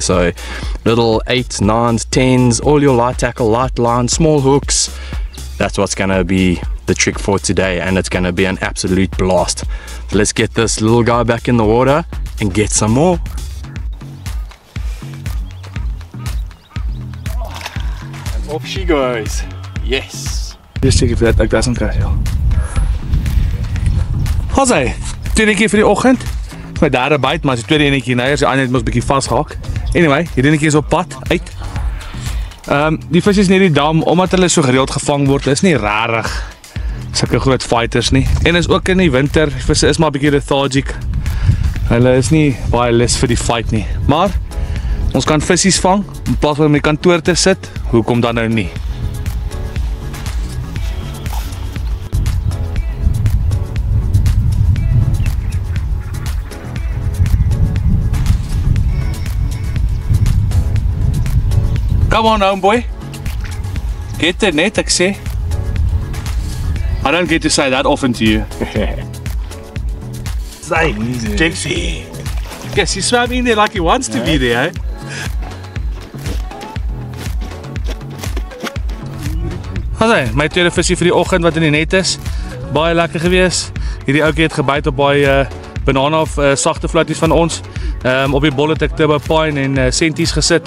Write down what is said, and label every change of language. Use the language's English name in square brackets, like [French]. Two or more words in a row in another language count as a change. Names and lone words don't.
[English] So little 8s, 9s, 10s, all your light tackle, light line, small hooks, that's what's gonna be the trick for today, and it's gonna be an absolute blast. So let's get this little guy back in the water and get some more. And off she goes. Yes. Just check if [Afrikaans] dat ek daar's kry. Ja. How's hy? Tweede keer vir die oggend. Dis my derde byt, maar as die tweede enetjie nou, as die ander het mos bietjie vasgehak. Anyway, hierdie enetjie is op pad uit. Die vis is nie in die dam, omdat hulle so gereeld gevang word, is nie rarig sulke groot fighters nie. En is ook in die winter, die visse is maar bietjie lethargic. Hulle is nie baie lus vir die fight nie. Maar ons kan visies vang in plaas van om die kantoor te sit. Hoekom dan nou nie? [English] Come on, homeboy. Get the net, [Afrikaans] ek sê. [English] I don't get to say that often to you. Say, Dixie. Guess he swam in there like he wants to be there, eh? [Afrikaans] Haai, my tweede visie vir die oggend wat in die net is. Baie lekker gewees. Hierdie ouetjie het gebyt op baie banana of sagte floaties van ons. Op die bolle het ek Turbo Pine en senties gesit.